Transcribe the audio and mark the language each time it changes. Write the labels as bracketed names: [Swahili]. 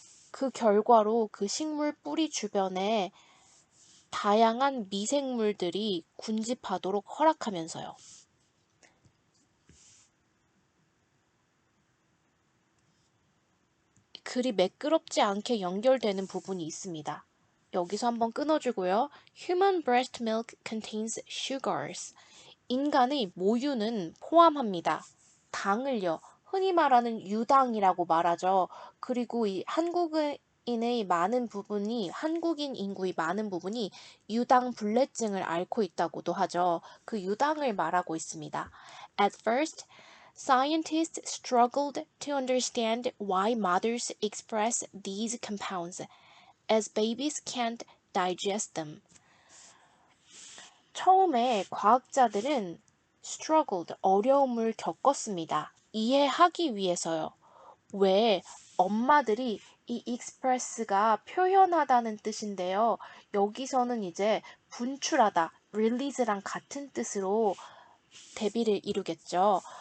[Korean] 그 결과로 그 식물 뿌리 주변에 다양한 미생물들이 군집하도록 허락하면서요. 글이 매끄럽지 않게 연결되는 부분이 있습니다. 여기서 한번 끊어주고요. [English] Human breast milk contains sugars. [Korean] 인간의 모유는 포함합니다. 당을요. 흔히 말하는 유당이라고 말하죠. 그리고 이 한국인의 많은 부분이 한국인 인구의 많은 부분이 유당불내증을 앓고 있다고도 하죠. 그 유당을 말하고 있습니다. [English] At first, scientists struggled to understand why mothers express these compounds, as babies can't digest them. [Korean] 처음에 과학자들은 struggled, 어려움을 겪었습니다. 이해하기 위해서요. 왜 엄마들이 이 express가 표현하다는 뜻인데요. 여기서는 이제 분출하다, release랑 같은 뜻으로 대비를 이루겠죠.